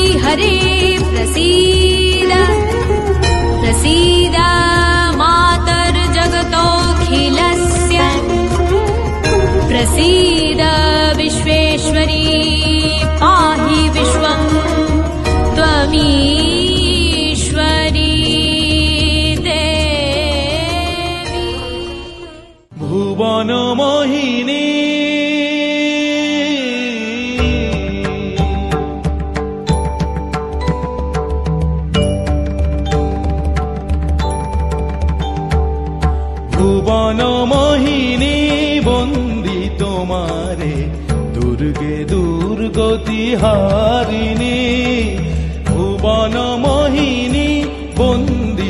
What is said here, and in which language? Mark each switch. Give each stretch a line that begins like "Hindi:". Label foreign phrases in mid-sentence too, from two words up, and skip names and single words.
Sanskrit: हरे प्रसीद प्रसीद मातर्जगतोऽखिलस्य प्रसीद विश्वेश्वरी पाहि विश्वं त्वमीश्वरी देवी।
Bangla: ভুবন মোহিনী ভুবন মোহিনী বন্দি তোমারে দুর্গে দুর্গতি হারিণী ভুবন মোহিনী বন্দি